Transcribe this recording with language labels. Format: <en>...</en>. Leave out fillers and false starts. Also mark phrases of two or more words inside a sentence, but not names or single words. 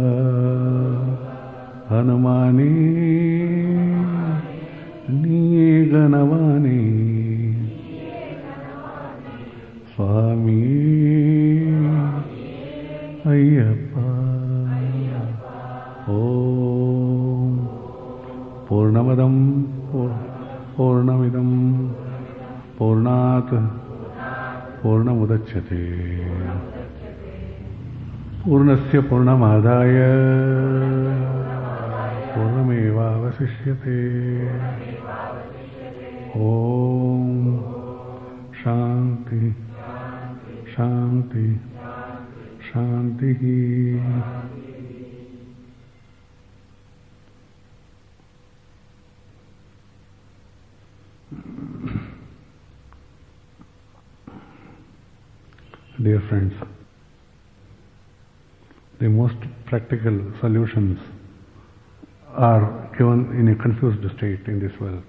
<ta>ஹனுமானே நீயே கணவானே. சுவாமி ஐயப்பா.</ta> <sa>ओम् पूर्णमदम् पूर्णमिदम् पूर्णात् पूर्णमुदच्यते पूर्णस्य पूर्णमादाय पूर्णमेवावशिष्यते. ओम शांति शांति शांति.</sa> <en>Dear friends, the most practical solutions are given in a confused state in this world.</en>